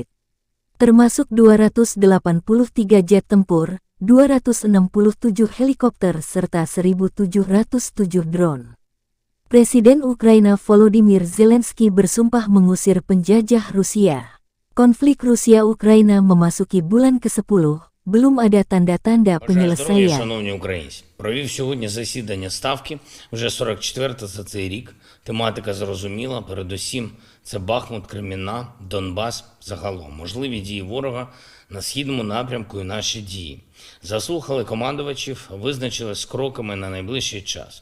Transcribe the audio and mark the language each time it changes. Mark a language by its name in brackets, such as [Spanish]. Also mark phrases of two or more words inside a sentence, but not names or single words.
[Indonesian] Termasuk 283 jet tempur, 267 helikopter serta 1.707 drone. Presiden Ukraina Volodymyr Zelensky bersumpah mengusir penjajah Rusia. Konflik Rusia-Ukraina memasuki bulan ke-10, belum ada tanda-tanda penyelesaian. [Ukrainian] Шановні українці, провів сьогодні засідання Ставки, вже 44-те за цей рік. Тематика зрозуміла, передусім це Бахмут, Кремінна, Донбас загалом. Можливі дії ворога на східному напрямку і наші дії. Заслухали командувачів, визначились з кроками на найближчий час.